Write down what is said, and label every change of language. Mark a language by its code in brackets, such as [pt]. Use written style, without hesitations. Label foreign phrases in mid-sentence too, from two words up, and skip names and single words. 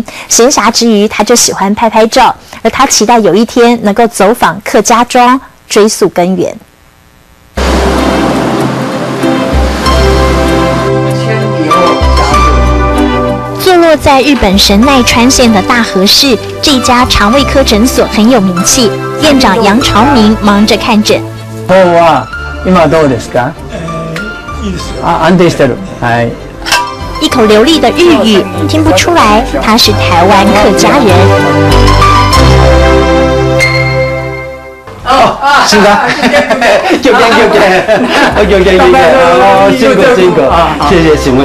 [zh] 闲暇之余，他就喜欢拍拍照，而他期待有一天能够走访客家庄，追溯根源。坐落在日本神奈川县的大和市，这家肠胃科诊所很有名气。院长杨朝明忙着看诊。 [ja] 今どうですか？いいですよ。安定してる。はい。 [zh] 一口流利的日语，听不出来他是台湾客家人。是的，叫驚，辛苦，謝謝，辛苦。